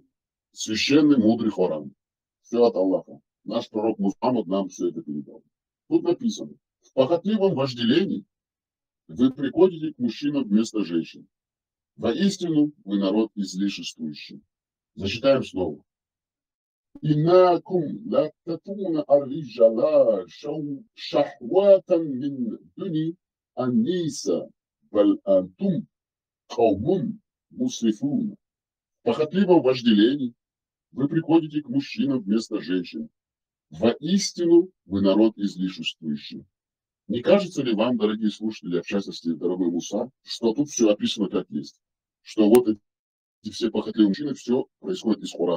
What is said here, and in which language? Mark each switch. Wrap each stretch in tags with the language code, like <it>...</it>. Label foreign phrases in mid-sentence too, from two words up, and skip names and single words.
<ru>Священный мудрый Коран. Все от Аллаха. Наш пророк Мухаммад нам все это передал. Тут написано. В похотливом вожделении вы приходите к мужчинам вместо женщин. Воистину вы народ излишествующий. Зачитаем снова.</ru> <ar>إنكم لتأتون الرجال شهوة من دون النساء بل أنتم قوم مسرفون.</ar> <ru>В похотливом вожделении вы приходите к мужчинам вместо женщин. Воистину вы народ излишествующий. Не кажется ли вам, дорогие слушатели, в частности, дорогой Муса, что тут все описано как есть? Что вот эти все похотливые мужчины, все происходит из Корана.</ru>